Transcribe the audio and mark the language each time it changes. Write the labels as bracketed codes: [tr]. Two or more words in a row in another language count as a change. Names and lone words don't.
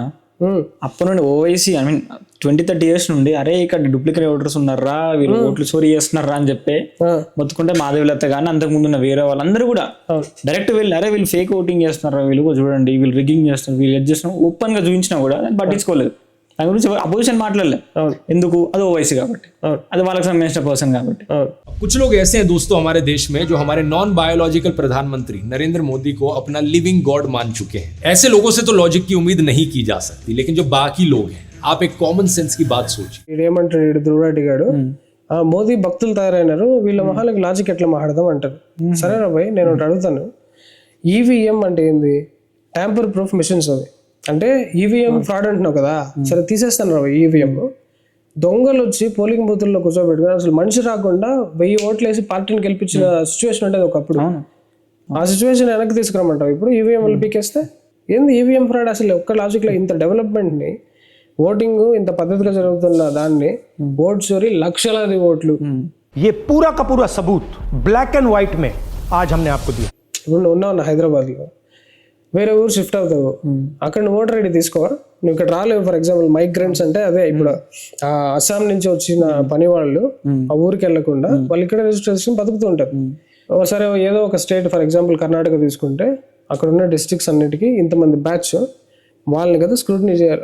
[te] అప్పటి నుండి ఓవైసీ 20-30 years నుండి అరే ఇక్కడ [en] duplicate voters [te] ఉన్నారా, వీళ్ళు ఓట్లు చోరీ చేస్తున్నారా అని చెప్పి మొత్తుకుంటే మాధవిలత కానీ అంతకుముందు ఉన్న వేరే వాళ్ళందరూ కూడా డైరెక్ట్ వెళ్ళి అరే వీళ్ళు [en] fake voting [te] చేస్తున్నారా, వీళ్ళు చూడండి వీళ్ళు రిగ్గింగ్ చేస్తున్నారు, వీళ్ళు ఎడ్ చేస్తున్నారు ఓపెన్ గా చూపించినా కూడా దాన్ని పట్టించుకోలేదు. దాని గురించి అపోజిషన్ మాట్లాడలేదు. ఎందుకు? అది ఓవైసీ కాబట్టి, అది వాళ్ళకి సంబంధించిన పర్సన్ కాబట్టి. [hi] कुछ लोग ऐसे हैं दोस्तों हमारे देश में जो हमारे [en] non biological [hi] प्रधानमंत्री नरेंद्र मोदी को अपना [en] living God [hi] मान चुके हैं. ऐसे लोगों से तो लॉजिक की उम्मीद नहीं की जा सकती, लेकिन जो बाकी लोग हैं आप एक [en] common sense [hi] की बात सोचिए. [te] ఇదేమంటాడు ధ్రువరెడ్డి గారు, మోదీ భక్తులు తయారైనారు, వీళ్ళ మొహాలకి లాజిక్ ఎట్లా మాట్లాడదాం అంటారు. సరే రాబాయ్, నేను ఒకటి అడుగుతాను. ఈవీఎం అంటే ఏంది? [en] tamper proof machines. [te] అవి అంటే [en] EVM fraud [te] అంటున్నావు కదా, సరే తీసేస్తాను రాబాయ్. ఈవీఎం దొంగలు వచ్చి పోలింగ్ బూతుల్లో కూర్చోబెట్టుకుని అసలు మనిషి రాకుండా 1000 ఓట్లు వేసి పార్టీని గెలిపించిన సిచ్యువేషన్ అంటే ఒకప్పుడు. ఆ సిచ్యువేషన్ వెనక్కి తీసుకురమ్మంటావు ఇప్పుడు ఈవీఎం పీకేస్తే? ఏంది [en] EVM fraud? [te] అసలు ఒక్క లాజిక్ లో ఇంత డెవలప్మెంట్ ని, ఓటింగ్ ఇంత పద్ధతిగా జరుగుతున్న దాన్ని ఓట్ చోరీ లక్షలాది ఓట్లు. [hi] ये पूरा का पूरा सबूत [en] black and white [hi] में आज हमने आपको दिया. [te] ఇప్పుడు నువ్వు ఉన్నావు హైదరాబాద్ లో, వేరే ఊరు షిఫ్ట్ అవుతావు, అక్కడ నువ్వు [en] voter ID [te] తీసుకోవా? నువ్వు ఇక్కడ రాలేవు. [en] for example [te] మైగ్రెంట్స్ అంటే అదే ఇప్పుడు అస్సాం నుంచి వచ్చిన పని వాళ్ళు ఆ ఊరికి వెళ్లకుండా వాళ్ళు ఇక్కడ రిజిస్ట్రేషన్ బతుకుతూ ఉంటారు. సరే ఏదో ఒక స్టేట్ [en] for example [te] కర్ణాటక తీసుకుంటే అక్కడ ఉన్న డిస్ట్రిక్ట్స్ అన్నిటికీ ఇంతమంది బ్యాచ్ వాళ్ళని కదా స్క్రూటినీ చేయాలి.